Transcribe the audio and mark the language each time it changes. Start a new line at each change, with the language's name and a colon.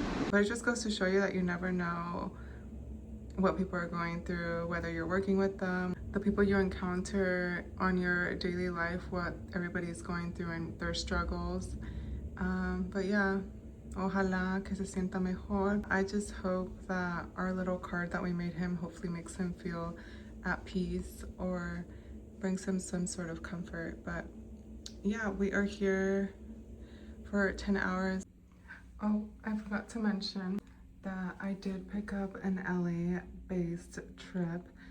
English: But it just goes to show you that you never know what people are going through, whether you're working with them, the people you encounter on your daily life, what everybody's going through and their struggles.
Spanish: But yeah, ojalá que se sienta mejor.
English: I just hope that our little card that we made him hopefully makes him feel at peace or brings him some sort of comfort. But yeah, we are here for 10 hours. Oh, I forgot to mention that I did pick up an LA-based trip.